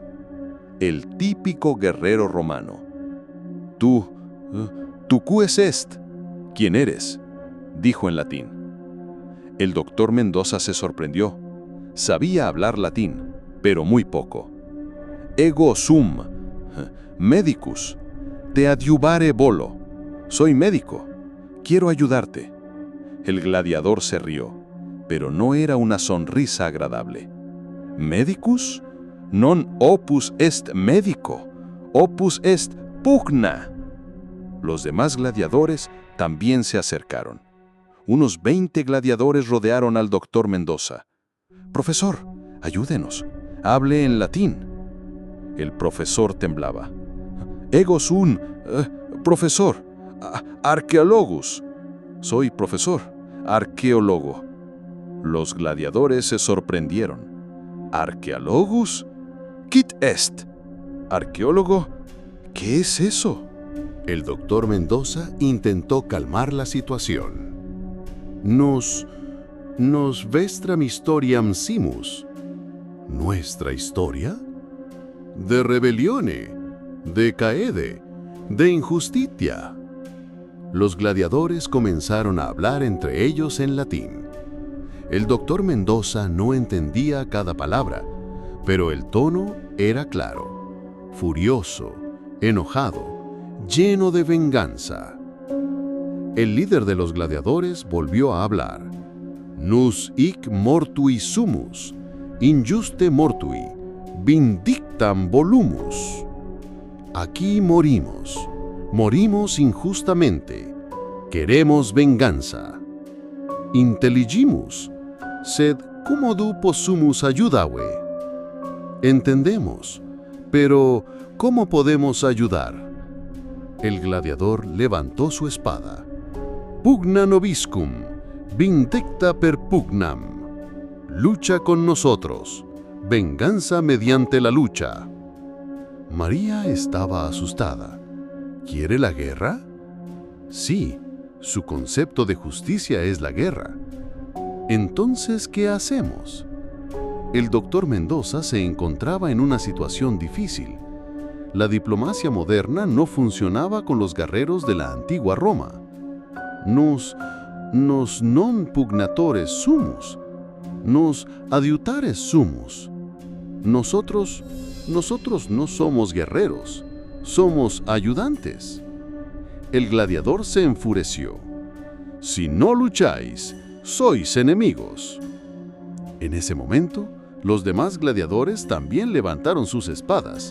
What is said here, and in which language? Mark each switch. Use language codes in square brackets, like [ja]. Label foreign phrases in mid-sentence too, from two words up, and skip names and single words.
[es] El típico guerrero romano. [la] «Tú, ¿Qué est? [es] ¿Quién eres?», dijo en latín. El doctor Mendoza se sorprendió. Sabía hablar latín, pero muy poco. [la] «Ego sum», Medicus, te adiuvare volo. [es] Soy médico. Quiero ayudarte. El gladiador se rió, pero no era una sonrisa agradable. [la] Medicus? Non opus est medico, opus est pugna. [es] Los demás gladiadores también se acercaron. Unos 20 gladiadores rodearon al doctor Mendoza. Profesor, ayúdenos. Hable en latín. El profesor temblaba. [la] Ego sum, profesor, arqueologus. [es] Soy profesor, arqueólogo. Los gladiadores se sorprendieron. [la] ¿Arqueologus? Quid est? [es] ¿Arqueólogo? ¿Qué es eso? El doctor Mendoza intentó calmar la situación. [la] Nos vestram historiam simus. [es] ¿Nuestra historia? [la] De rebelione, de caede, de injusticia. [es] Los gladiadores comenzaron a hablar entre ellos en latín. El doctor Mendoza no entendía cada palabra, pero el tono era claro, furioso, enojado, lleno de venganza. El líder de los gladiadores volvió a hablar. [la] Nus hic mortui sumus, injuste mortui, vindictam volumus. [es] Aquí morimos, morimos injustamente, queremos venganza. [la] Intelligimus, sed commodu possumus ayudawe. [es] Entendemos, pero ¿cómo podemos ayudar? El gladiador levantó su espada. [la] Pugna nobiscum, vindicta per pugnam. [es] Lucha con nosotros, venganza mediante la lucha. María estaba asustada. ¿Quiere la guerra? Sí, su concepto de justicia es la guerra. Entonces, ¿qué hacemos? El doctor Mendoza se encontraba en una situación difícil. La diplomacia moderna no funcionaba con los guerreros de la antigua Roma. [la] Nos non pugnatores sumus, nos adiutares sumus. [es] Nosotros no somos guerreros, somos ayudantes. El gladiador se enfureció. Si no lucháis, sois enemigos. En ese momento, los demás gladiadores también levantaron sus espadas.